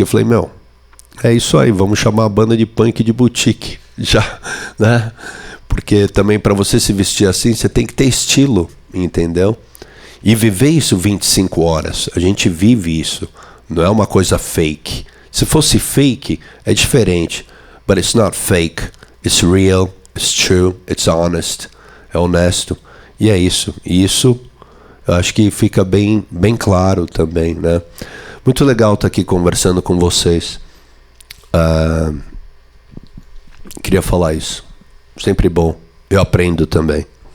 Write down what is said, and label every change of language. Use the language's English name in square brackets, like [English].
[Portuguese] Eu falei, meu, é isso aí, vamos chamar a banda de punk de boutique, já, né? Porque também para você se vestir assim, você tem que ter estilo, entendeu? E viver isso 25 horas, a gente vive isso, não é uma coisa fake. Se fosse fake, é diferente. [English] But it's not fake. It's real, it's true, it's honest. [Portuguese] É honesto. E é isso. E isso, eu acho que fica bem claro também, né? Muito legal estar aqui conversando com vocês. Queria falar isso. Sempre bom. Eu aprendo também.